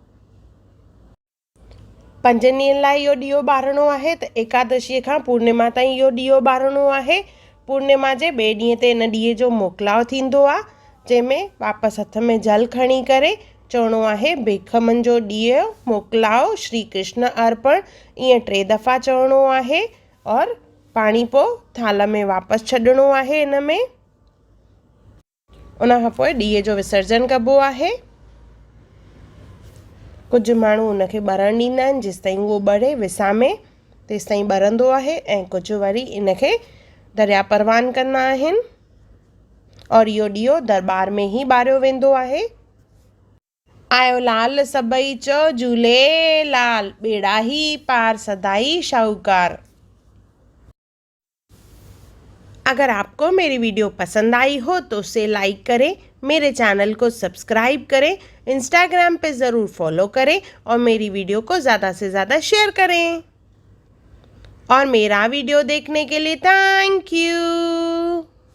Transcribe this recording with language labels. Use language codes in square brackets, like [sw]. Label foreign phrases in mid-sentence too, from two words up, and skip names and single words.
[sd] 5 ॾींहंनि लाइ इहो ॾीओ ॿारिणो आहे त एकादशीअ खां पूर्णिमा ताईं इहो ॾीओ ॿारिणो आहे। पूर्णिमा जे ॿिए ॾींहं ते इन ॾीए जो मोकिलाउ थींदो आहे जंहिंमें वापसि हथ में जल खणी करे चवणो आहे भीखमनि जो ॾीओ मोकिलाओ श्री कृष्ण अर्पण। ईअं 3 दफ़ा चवणो आहे और पाणी पोइ थाल में वापसि छॾिणो आहे इन में। उन खां पोइ ॾीए जो विसर्जन कबो आहे। कुझु माण्हू उनखे ॿरण ॾींदा आहिनि जेसिताईं उहो ॿरे विसामे तेसिताईं ॿरंदो आहे ऐं कुझु वरी इनखे दरिया परवान कंदा आहिनि और इहो ॾीओ दरबार में ई ॿारियो वेंदो आहे। आयो लाल सभई चओ झूलेलाल, बेड़ा ही पार सदाई शाहूकार। [hi] अगर आपको मेरी वीडियो पसंद आई हो तो उसे लाइक करें, मेरे चैनल को सब्सक्राइब करें, इंस्टाग्राम पे ज़रूर फॉलो करें और मेरी वीडियो को ज़्यादा से ज़्यादा शेयर करें। और मेरा वीडियो देखने के लिए [en] thank you.